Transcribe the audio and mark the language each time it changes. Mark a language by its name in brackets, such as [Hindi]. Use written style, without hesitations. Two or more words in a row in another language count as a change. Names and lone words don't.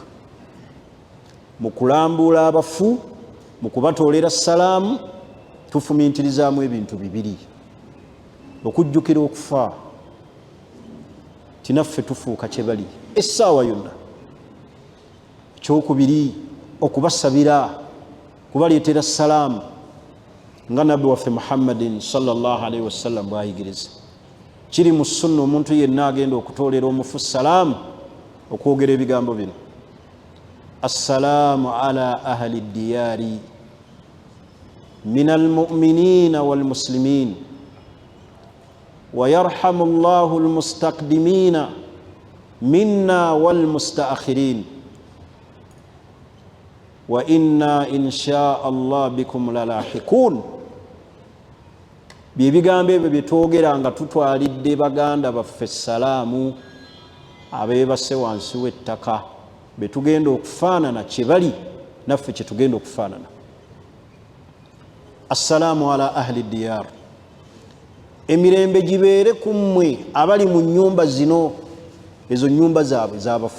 [Ganda] Mu kulambuula abafu, mu kubatoolera salaamu, tufumiitirizaamu ebintu bibiri: okujjukira okufa, tinaffe tufuuka kye bali essaawa yonna. Ekyokubiri, okubasabira, kubaleetera salaamu nga nabbi waffe Muhammadin [Arabic] صلى الله عليه وسلم [Ganda] bw'ayigiriza. Kiri mu sunna omuntu yenna agenda okutoolera omufu salaamu okwogera ebigambo bino: [Arabic] السلام على أهل الديار من المؤمنين والمسلمين ويرحم الله المستقدمين منا والمستأخرين وإنا إن شاء الله بكم للاحقون. [Ganda] Byebigambo ebyo byetwogera nga tutwalidde baganda baffe salaamu abeebase wansi w'ettaka betugenda okufaanana kyebali naffe kyetugenda okufaanana. [Arabic] السلام على أهل الديار, [Ganda] emirembe gibeere ku mmwe abali mu nnyumba zino, ezo nnyumba zaabwe z'abafu.